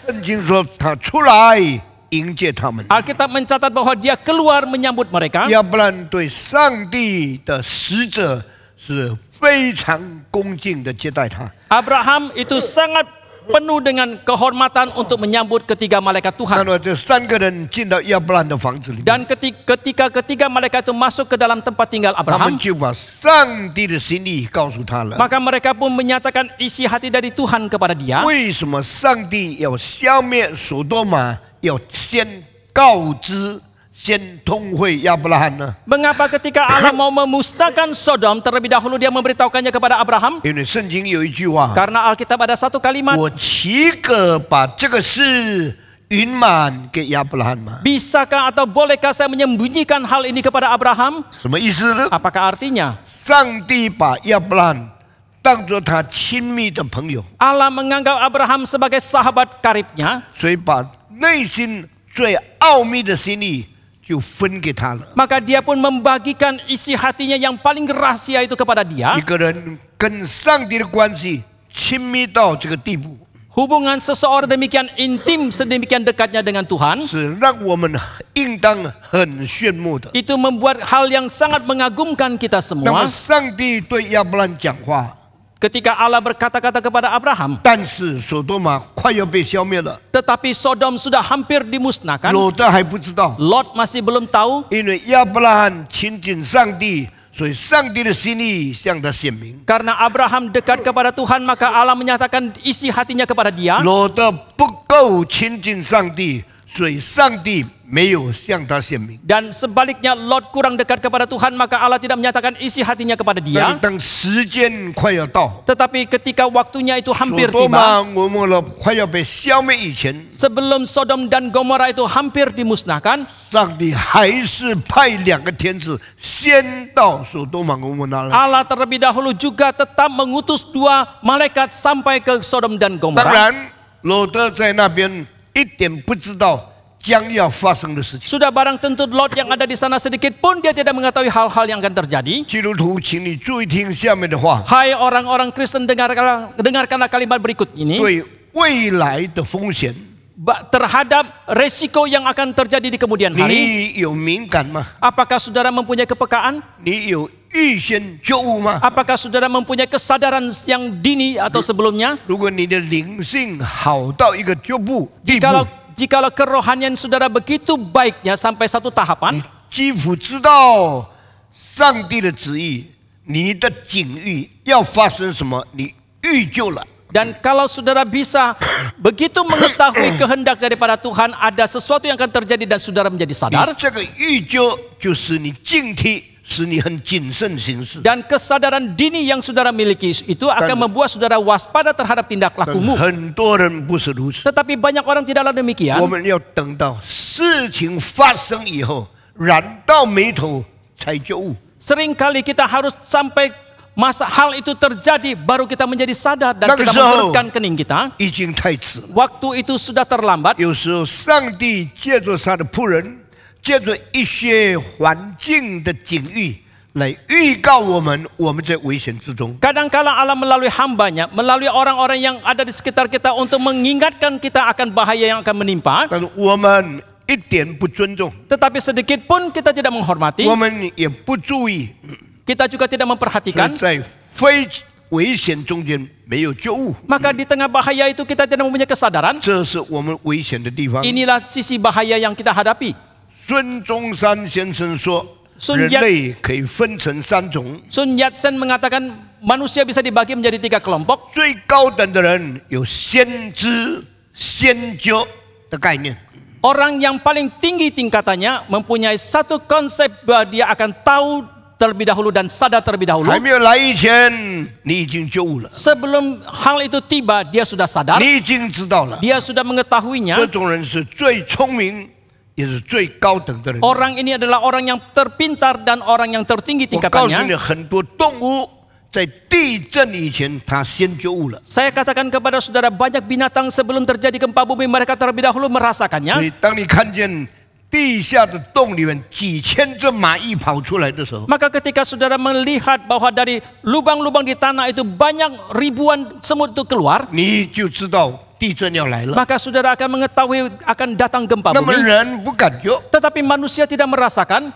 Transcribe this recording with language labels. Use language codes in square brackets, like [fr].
[zh] 圣经说他出来迎接他们。 [id] Alkitab mencatat bahwa dia keluar menyambut mereka. [zh] 亚伯兰对上帝的使者是非常恭敬的接待他。 [id] Abraham itu sangat penuh dengan kehormatan untuk menyambut ketiga malaikat [zh] 看到这3个人进到亚伯兰的房子里面， [id] Dan ketika ketiga malaikat itu masuk ke dalam tempat tinggal [zh] 他们 [id] Abraham, [zh] 就把上帝的心意告诉他了。 [id] maka mereka pun menyatakan isi hati dari Tuhan kepada dia. [zh] 为什么上帝要消灭所多玛？要先告知、先通会亚伯拉罕呢？ [id] Mengapa ketika Allah mau memusnahkan Sodom, terlebih dahulu dia memberitahukannya kepada Abraham? [zh] 因为圣经有一句话， [id] Karena Alkitab ada satu kalimat, [zh] 我岂可把这个事隐瞒给亚伯拉罕吗？ [id] bisakah atau bolehkah saya menyembunyikan hal ini kepada Abraham? [zh] 什么意思呢？ [id] Apakah artinya? [zh] 上帝把亚伯拉罕当作他亲密的朋友， [id] Allah menganggap Abraham sebagai sahabat karibnya, [zh] 所以把内心最奥秘的心意就分给他了。 [id] maka dia pun membagikan isi hatinya yang paling rahasia itu kepada dia. [zh] 一个人跟上帝的关系亲密到这个地步， [id] Hubungan seseorang demikian intim, sedemikian dekatnya dengan Tuhan, [zh] 是让我们应当很羡慕的。 [id] itu membuat hal yang sangat mengagumkan kita [zh] 那么上帝对亚伯兰讲话， [id] Ketika Allah berkata-kata kepada Abraham, [zh] 但是所多玛快要被消灭了， [id] tetapi Sodom sudah hampir dimusnahkan. [zh] 罗德还不知道， [id] Lot masih belum tahu, [zh] 因为亚伯拉罕亲近上帝，所以上帝的心意向他显明。 [id] karena Abraham dekat kepada Tuhan, maka Allah menyatakan isi hatinya kepada dia. [zh] 罗德不够亲近上帝，所以上帝没有向他显明。 [id] Dan sebaliknya Lot kurang dekat kepada Tuhan, maka Allah tidak menyatakan isi hatinya kepada [zh] 但是 [id] dia. [zh] 当时间快要到， [id] Tetapi ketika waktunya itu [zh] 所 [id] hampir [zh] 多玛、 [id] tiba, [zh] 俄摩拉快要被消灭以前， [id] sebelum Sodom dan Gomora itu hampir dimusnahkan, [zh] 上帝还是派2个天使先到所多玛、俄摩拉了。 [id] Allah terlebih dahulu juga tetap mengutus 2 malaikat sampai ke Sodom dan [zh] 当 [id] Gomora. [zh] 然，罗德在那边一点不知道将要发生的事情。 [id] Sudah barang tentu Lot yang ada di sana sedikit pun dia tidak mengetahui hal-hal yang akan terjadi. [zh] 基督徒，请你注意听下面的话， [id] Hai orang-orang Kristen, dengarkanlah kalimat berikut ini. [zh] 对未来的风险， [id] Terhadap resiko yang akan terjadi di kemudian hari. [zh] 你有敏感吗？ [id] Apakah saudara mempunyai kepekaan? [zh] 你有预先觉悟吗？ [id] Apakah saudara mempunyai kesadaran yang dini atau sebelumnya? [zh] 如果你的灵性好到一个地步， [id] Jikalau kerohanian saudara begitu baiknya sampai satu tahapan, [zh] 几乎知道上帝的旨意，你的境遇要发生什么，你预就了。 [id] dan kalau saudara bisa begitu mengetahui kehendak daripada Tuhan, ada sesuatu yang akan terjadi dan saudara menjadi [zh] 你 [id] sadar. [zh] 这个预就就是你警惕，使你很谨慎行事。 [id] Dan kesadaran dini yang saudara miliki itu akan membuat saudara waspada terhadap tindak [zh] 但 [id] lakumu. [zh] 很多人不是如此。 [id] Tetapi banyak orang tidaklah [zh] 我 [id] demikian. [zh] 们要等到事情发生以后，染到眉头才觉悟。 [id] Seringkali kita harus sampai masa hal itu terjadi baru kita menjadi sadar dan kita Nangis, menurunkan kening kita. [zh] 已经太迟了。 [id] Waktu itu sudah terlambat. [zh] 有时候，上帝借着他的仆人，借着一些环境的境遇来预告我们在危险之中。 [id] Kadang-kala Allah melalui hambanya, melalui orang-orang yang ada di sekitar kita untuk mengingatkan kita akan bahaya yang akan menimpa. [zh] 但是我们一点不尊重， [id] Tetapi sedikit pun kita tidak menghormati, [zh] 我们也不注意， [id] kita juga tidak [zh] 所以 [id] memperhatikan. [zh] 在非危险中间没有觉悟， [id] Maka di tengah bahaya itu kita tidak mempunyai kesadaran. [zh] 这是我们危险的地方。 [id] Inilah sisi bahaya yang kita hadapi. [zh] 孙中山先生说， [id] Sun [zh] 人 [id] Yat [zh] 类可以分成3种， [id] Sun Yat-sen mengatakan manusia bisa dibagi menjadi 3 kelompok. [zh] 最高等的人有先知、先觉的概念， [id] Orang yang paling tinggi tingkatannya mempunyai satu konsep bahwa dia akan tahu terlebih dahulu dan sadar terlebih dahulu. [zh] 还没有来以前，你已经觉悟了， [id] Sebelum hal itu tiba, dia sudah sadar, [zh] 你已经知道了。 [id] dia sudah mengetahuinya. [zh] 这种人是最聪明，也是最高等的人。 [id] Orang ini adalah orang yang terpintar dan orang yang tertinggi [zh] 我告诉你， [id] tingkatannya. [zh] 很多动物在地震以前，它先觉悟了。 [id] Saya katakan kepada saudara, banyak binatang sebelum terjadi gempa bumi mereka terlebih dahulu [zh] 所 [id] merasakannya. [zh] 以，当你看见地下的洞里面几千只蚂蚁跑出来的时候， [id] Maka ketika saudara melihat bahwa dari lubang-lubang di tanah itu banyak ribuan semut itu keluar, [zh] 你就知道地震要来了。 [id] maka saudara akan mengetahui akan datang gempa [zh] 那么 [id] bumi. [zh] 人不感觉， [id] Tetapi manusia tidak merasakan.